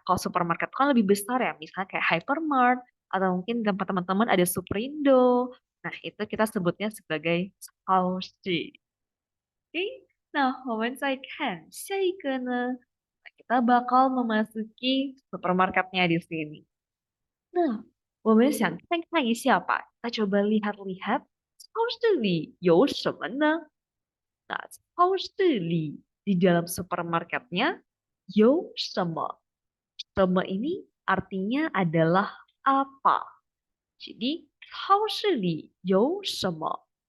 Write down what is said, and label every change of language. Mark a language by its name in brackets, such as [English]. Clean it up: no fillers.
[Indonesian] Kalau supermarket kan lebih besar ya, misalnya kayak hypermart atau mungkin tempat teman-teman ada Superindo. Nah, itu kita sebutnya sebagai 超市. Oke, nah, [Chinese] 我们再看下一个呢, [Indonesian] kita bakal memasuki supermarketnya di sini. [Chinese] Nah, 我们想看看一下吧. [Indonesian] Kita coba lihat-lihat [Chinese] 超市里有什么呢? [Indonesian] Nah, [Chinese] 超市里 [Indonesian] di dalam supermarketnya [Chinese] 有什么? [Indonesian] 什么 ini artinya adalah apa. [Chinese] Jadi, 超市里有什么?